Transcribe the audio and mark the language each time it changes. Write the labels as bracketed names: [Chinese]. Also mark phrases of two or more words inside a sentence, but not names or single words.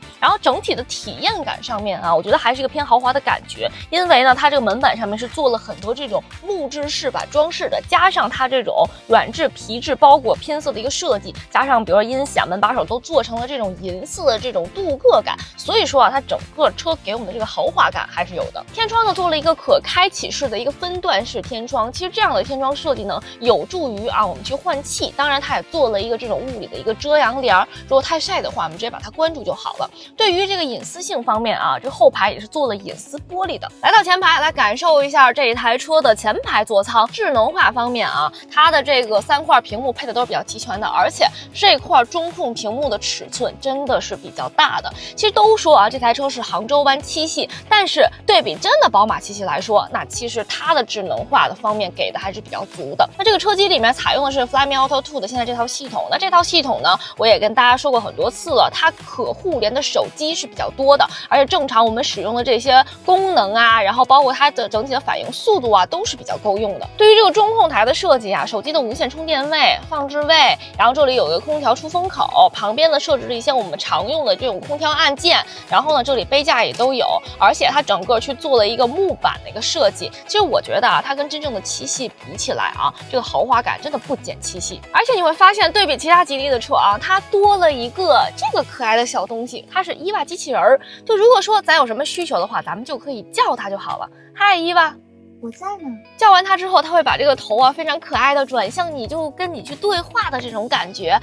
[Chinese] 然後整體的體驗感上面啊，我覺得還是一個偏豪華的感覺，因為呢，它這個門板上面是做了很多這種木質飾板裝飾的，加上它這種軟質皮質包裹拼色的一個設計，加上比如說音響、門把手都做成了這種銀色的這種鍍鉻感，所以說啊，它整個車給我們的這個豪華感還是有的。天窗呢，做了一個可開啟式的一個分段式天窗，其實這樣的天窗設計呢，有助於啊我們去換氣。當然，它也做了一個這種物理的一個遮陽簾，如果太曬的話，我們直接把它關住就好了。對於這個隱私性方面啊，這後排也是做了隱私玻璃的。來到前排，來感受一下這一台車的前排座艙。智能化方面啊，它的這個3塊屏幕配的都是比較齊全的，而且這塊中控屏幕的尺寸真的是比較大的。其實都說啊，這台車是杭州灣7系，但是對比真的寶馬7系來說，那其實它的智能化的方面給的還是比較足的。那這個車機裡面採用的是 Flyme Auto 2的現在這套系統，那這套系統呢，我也跟大家說過很多次了，它可互聯的手機是比較多的，而且正常我們使用的這些功能啊，然後包括它的整體的反應速度啊，都是比較夠用的。對於這個中控台的設計啊，手機的無線充電位、放置位，然後這裡有一個空調出風口，旁邊呢設置了一些我們常用的這種空調按鍵，然後呢這裡杯架也都有，而且它整個去做了一個木板的一個設計。其實我覺得啊，它跟真正的7系比起來啊，這個豪華感真的不減7系。而且你會發現，對比其他吉利的車啊，它多了一個這個可愛的小東西，它是伊娃機器人兒。就如果說咱有什麼需求的話，咱們就可以叫它就好了。嗨，伊娃。我在呢。叫完它之後，它会把这个头啊非常可爱的转向你，就跟你去对话的这种感觉。